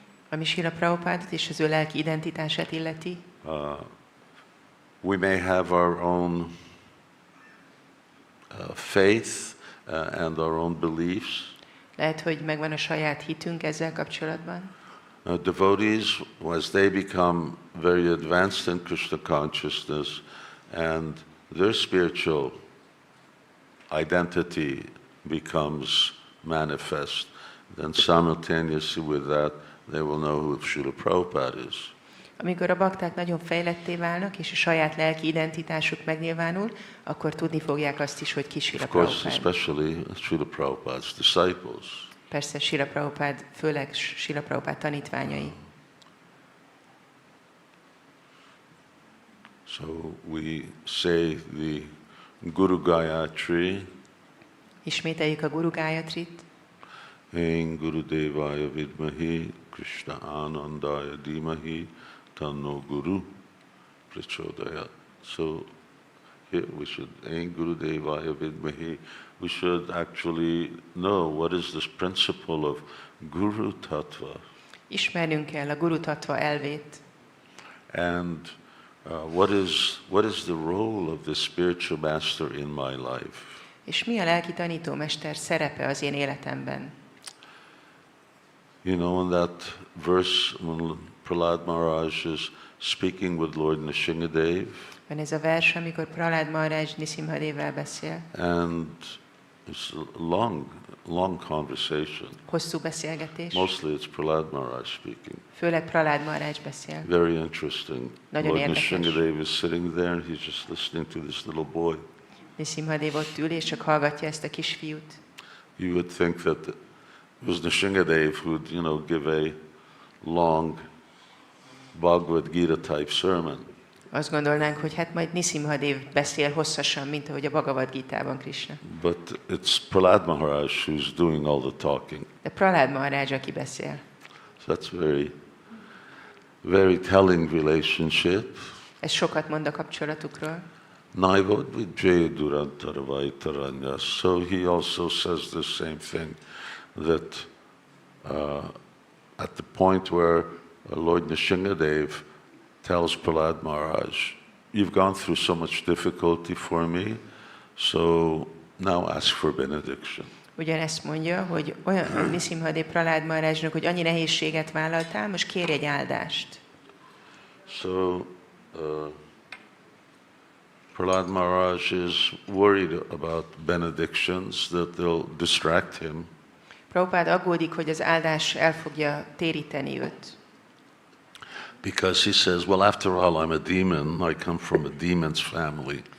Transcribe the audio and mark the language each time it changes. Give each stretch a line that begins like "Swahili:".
Hungarian: Ami Srila Prabhupádot és az ő lelki identitását illeti,
English: we may have our own faith and our own beliefs.
Hungarian: lehet, hogy megvan a saját hitünk ezzel kapcsolatban.
English: Devotees, as they become very advanced in Krishna consciousness and their spiritual identity becomes manifest, then simultaneously with that, they will know who Srila Prabhupada is.
Hungarian: Amikor a bakták nagyon fejletté válnak, és a saját lelki identitásuk megnyilvánul, akkor tudni fogják azt is, hogy ki Srila
English: Of course,
Hungarian: Prabhupád.
English: especially Srila Prabhupada's disciples.
Hungarian: Persze Srila Prabhupád, főleg Srila Prabhupád tanítványai.
English: So we say the Guru Gayatri,
Hungarian: Ismételjük a Guru Gayatrit.
Sanskrit: Ain Guru Devaya Vidmahi, Krishna Anandaya Dhimahi, Tanno Guru Prachodayat.
English: So here we should
Sanskrit: Ain Guru Devaya Vidmahi,
English: we should actually know what is this principle of Guru Tattva.
Hungarian: Ismernünk kell a Guru Tattva elvét.
English: And what is the role of the spiritual master in my life?
Hungarian: És mi a lelki tanítómester szerepe az én életemben?
English: You know, in that verse when Prahlad Maharaj is speaking with Lord Nrsingadev,
Hungarian: Van ez a vers, amikor Prahlad Maharaj Nrsimhadevvel beszél.
English: and it's a long conversation.
Hungarian: Hosszú beszélgetés.
English: Mostly it's Prahlad Maharaj speaking.
Hungarian: Főleg Prahlad Maharaj beszél.
English: Very interesting.
Hungarian: Nagyon
English: Lord
Hungarian: érdekes.
English: Nrsingadev is sitting there and he's just listening to this little boy.
Hungarian: Nrsimhadev ott ül, és csak hallgatja ezt a kisfiút.
English: You would think that it was Nrsingadev who would, give a long Bhagavad Gita type sermon.
Hungarian: Azt gondolnánk, hogy hát majd Nrsimhadev beszél hosszasan, mint ahogy a Bhagavad Gitában Krishna.
English: But it's Prahlad Maharaj who's doing all the talking.
Hungarian: De Prahlad Maharaj, aki beszél.
English: So that's very telling relationship.
Hungarian: Ez sokat mond a kapcsolatukról.
Sanskrit: Nava Vijaya Durantaravaitaranya.
English: So he also says the same thing, that at the point where Lord Nrsingadev tells Prahlad Maharaj, you've gone through so much difficulty for me, so now ask for benediction.
Hungarian: Ugyanezt mondja, hogy olyan Nrsimhadev Prahlad Maharajnak, hogy annyi nehézséget vállaltál, most kérj egy áldást.
English: So Prahlad Maharaj is worried about benedictions, that they'll distract him.
Hungarian: Prabhupada aggódik, hogy az áldás el fogja téríteni őt.
English: Because he says, well, after all, I'm a demon. I come from a demon's family.